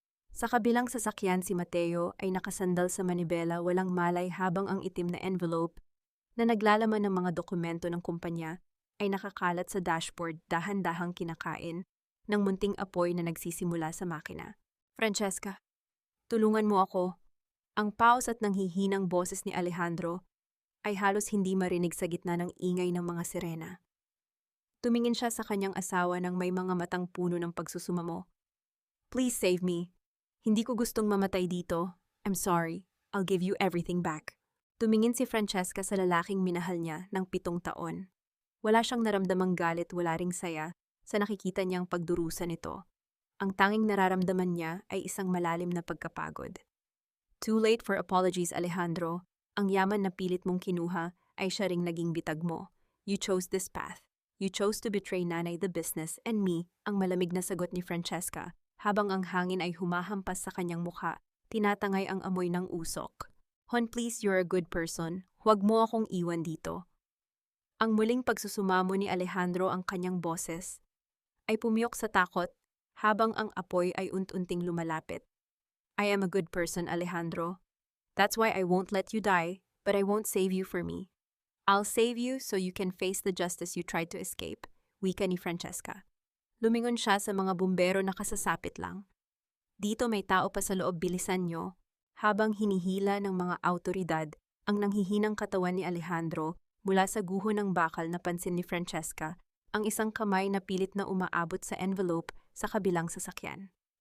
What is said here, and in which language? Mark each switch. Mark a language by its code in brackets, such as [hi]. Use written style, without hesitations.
[tl] Sa kabilang sasakyan, si Mateo ay nakasandal sa manibela, walang malay, habang ang itim na envelope na naglalaman ng mga dokumento ng kumpanya ay nakakalat sa dashboard, dahan-dahang kinakain ng munting apoy na nagsisimula sa makina. Francesca, tulungan mo ako. Ang paos at nanghihinang boses ni Alejandro ay halos hindi marinig sa gitna ng ingay ng mga sirena. Tumingin siya sa kanyang asawa ng may mga matang puno ng pagsusumamo. [en] Please save me. [tl] Hindi ko gustong mamatay dito. [en] I'm sorry. I'll give you everything back. [tl] Tumingin si Francesca sa lalaking minahal niya ng 7 taon. Wala siyang naramdamang galit, wala ring saya sa nakikita niyang pagdurusa nito. Ang tanging nararamdaman niya ay isang malalim na pagkapagod. [en] Too late for apologies, [tl] Alejandro. Ang yaman na pilit mong kinuha ay siya ring naging bitag mo. [en] You chose this path. You chose to betray nanay, the business, and me, [tl] ang malamig na sagot ni Francesca, habang ang hangin ay humahampas sa kanyang mukha, tinatangay ang amoy ng usok. [en] Hon, please, you're a good person. [tl] Huwag mo akong iwan dito. Ang muling pagsusumamo ni Alejandro ang kanyang boses ay pumiyok sa takot habang ang apoy ay unti-unting lumalapit. [en] I am a good person, Alejandro. That's why I won't let you die, but I won't save you for me. I'll save you so you can face the justice you tried to escape, [tl] wika ni Francesca. Lumingon siya sa mga bumbero na kasasapit lang. Dito may tao pa sa loob, bilisan nyo. Habang hinihila ng mga autoridad ang nanghihinang katawan ni Alejandro mula sa guho ng bakal, napansin ni Francesca ang isang kamay na pilit na umaabot sa envelope sa kabilang sasakyan.